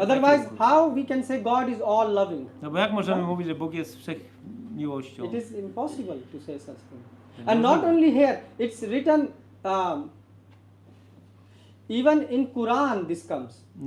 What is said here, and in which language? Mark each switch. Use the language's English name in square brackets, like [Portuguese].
[English] Otherwise, how we can say God is all loving? [Polish] No bo jak możemy mówić, że Bóg jest wszechmiłością? [English] It is impossible to say such thing. And not only here, it's written even in Quran this comes.